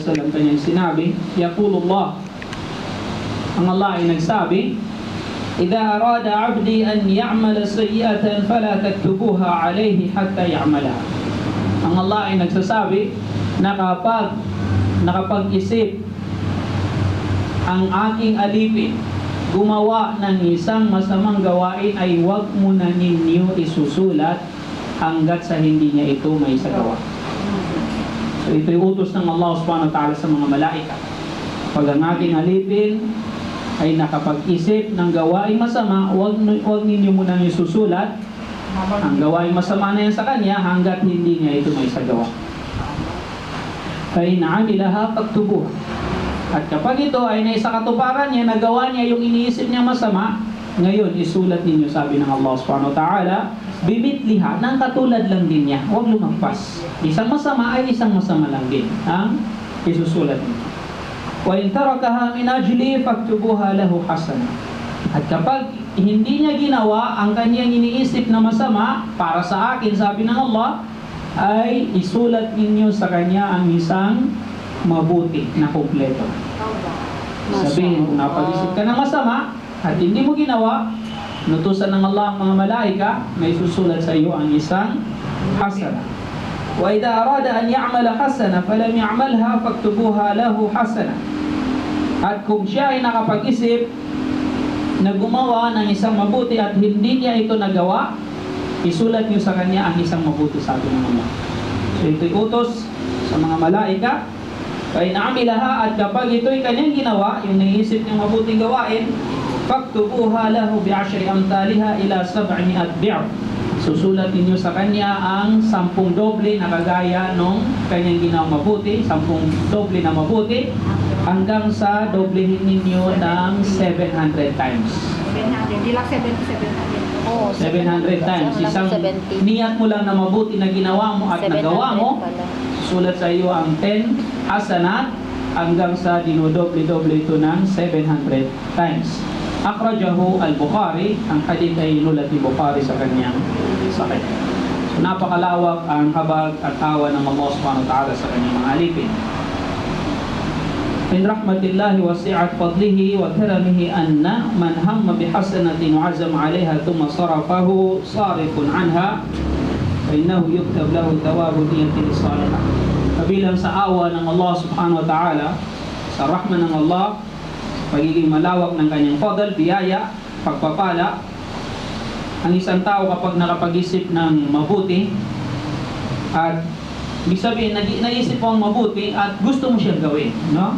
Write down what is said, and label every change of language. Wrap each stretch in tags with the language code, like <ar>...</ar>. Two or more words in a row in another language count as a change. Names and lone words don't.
<tl>Wasallam kanyang sinabi, Yaqulullah, ang Allah ay nagsabi,</tl> <ar>إذا أراد عبدي أن يعمل سيئة فلا تكتبوها عليه حتى يعملها.</ar> <tl>Ang Allah ay nagsasabi na kapag nakapag-isip ang aking alipin gumawa ng isang masamang gawain ay huwag mo na ninyo isusulat hanggat sa hindi niya ito may isagawa. So ito'y utos ng Allah</tl> <ar>سبحانه وتعالى</ar> <tl>sa mga malaika. Pag ang ating alipin ay nakapag-isip ng gawain masama, huwag ninyo munang isusulat ang gawain masama na yan sa kanya hanggat hindi niya ito may isagawa.</tl> <ar>فَإِنْ عَمِلَهَا فَاكْتُبُوهَا.</ar> <tl>At kapag ito ay naisakatuparan niya, nagawa niya yung iniisip niya masama, ngayon isulat ninyo, sabi ng Allah</tl> <ar>سبحانه وتعالى,</ar> <tl>bibitliha, ng katulad lang din niya, huwag lumagpas. Isang masama ay isang masama lang din ang isusulat ninyo.</tl> <ar>وَإِنْ تَرَكَهَا مِنْ أَجْلِي فَاكْتُبُوهَا لَهُ حَسَنًا.</ar> <tl>At kapag hindi niya ginawa ang kanyang iniisip na masama para sa akin, sabi ng Allah, ay isulat ninyo sa kanya ang isang mabuti na kumpleto. Sabihin, kung napag-isip ka ng masama at hindi mo ginawa, nutusan ng Allah ang mga malaika na isusulat sa iyo ang isang hasana.</tl> <ar>وَإِذَا أَرَادَ أَنْ يَعْمَلَ حَسَنًا فَلَمْ يَعْمَلْهَا فَاكْتُبُوهَا لَهُ حَسَنًا.</ar> <tl>At kung siya ay nakapag-isip na gumawa ng isang mabuti at hindi niya ito nagawa, isulat niyo sa kanya ang isang mabuti, sabi ng Allah. So ito'y utos sa mga malaika.</tl> <ar>فَإِنْ عَمِلَهَا,</ar> <tl>at kapag ito'y kanyang ginawa, yung naisip niyang mabuting gawain,</tl> <ar>فَاكْتُبُوهَا لَهُ بِعَشْرِ أَمْثَالِهَا إِلَى 700 ضِعْف.</ar> <tl>Susulat ninyo sa kanya ang 10 doble na kagaya nung kanyang ginawang mabuti, 10 doble na mabuti, hanggang sa doblehin ninyo ng 700 times. 700, hindi lang 700. Oo, 700 times. Isang 70. niyat mo lang na mabuti na ginawa mo at nagawa mo, 700 pala. sulat sa iyo ang 10 hasanat hanggang sa dinodoble-doble ito ng 700 times.</tl> <ar>أخرجه البخاري,</ar> <tl>ang hadith ay inulat ni Bukhari sa kanyang sahih. So napakalawak ang habag at awa ng Allah</tl> <ar>سبحانه وتعالى</ar> <tl>sa kanyang mga alipin.</tl> <ar>من رحمة الله وسعة فضله وكرمه أن من هم بحسنة وعزم عليها ثم صرفه صارف عنها فإنه يكتب له ثواب نية الصالحة.</ar> <tl>Kabilang sa awa ng Allah</tl> <ar>سبحانه وتعالى,</ar> <tl>sa rahman ng Allah, pagiging malawak ng kanyang fadl, biyaya, pagpapala, ang isang tao kapag nakapag-isip ng mabuti at ibig sabihin, naisip mo ang mabuti at gusto mo siyang gawin, no?</tl>